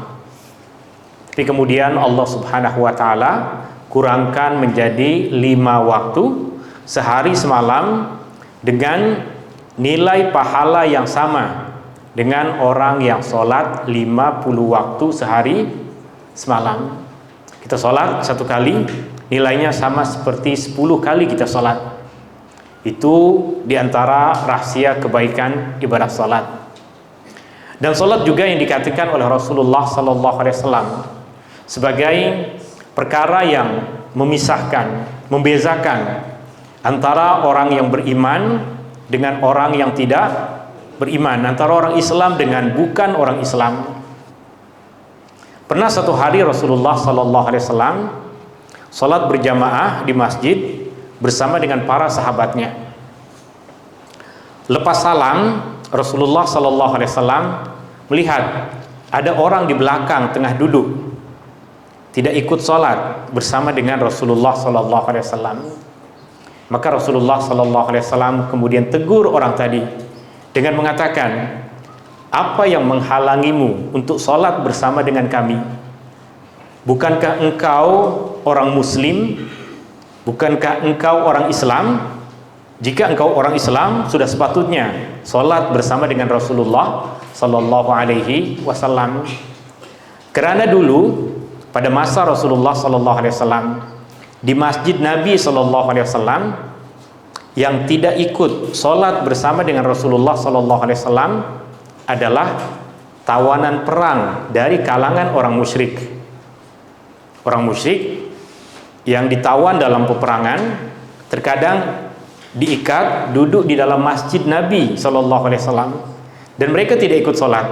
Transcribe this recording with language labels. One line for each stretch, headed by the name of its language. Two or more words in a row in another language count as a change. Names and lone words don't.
Malay: Tapi kemudian Allah
Arabic: سبحانه وتعالى
Malay: kurangkan menjadi 5 waktu sehari semalam dengan nilai pahala yang sama dengan orang yang salat 50 waktu sehari semalam. Kita salat 1 kali nilainya sama seperti 10 kali kita salat. Itu diantara rahasia kebaikan ibadah salat. Dan salat juga yang dikatakan oleh Rasulullah
Arabic: صلى الله عليه وسلم
Malay: sebagai perkara yang memisahkan, membezakan antara orang yang beriman dengan orang yang tidak beriman, antara orang Islam dengan bukan orang Islam. Pernah satu hari Rasulullah
Arabic: صلى الله عليه وسلم
Malay: salat berjamaah di masjid bersama dengan para sahabatnya. Lepas salam, Rasulullah
Arabic: صلى الله عليه وسلم
Malay: melihat ada orang di belakang tengah duduk tidak ikut salat bersama dengan Rasulullah
Arabic: صلى الله عليه وسلم.
Malay: Maka Rasulullah
Arabic: صلى الله عليه وسلم
Malay: kemudian tegur orang tadi dengan mengatakan, "Apa yang menghalangimu untuk salat bersama dengan kami? Bukankah engkau orang muslim? Bukankah engkau orang Islam? Jika engkau orang Islam, sudah sepatutnya salat bersama dengan Rasulullah
Arabic: صلى الله عليه وسلم."
Malay: Kerana dulu pada masa Rasulullah
Arabic: صلى الله عليه وسلم
Malay: di masjid Nabi
Arabic: صلى الله عليه وسلم
Malay: yang tidak ikut salat bersama dengan Rasulullah
Arabic: صلى الله عليه وسلم
Malay: adalah tawanan perang dari kalangan orang musyrik. Orang musyrik yang ditawan dalam peperangan terkadang diikat duduk di dalam masjid Nabi
Arabic: صلى الله عليه وسلم
Malay: dan mereka tidak ikut salat.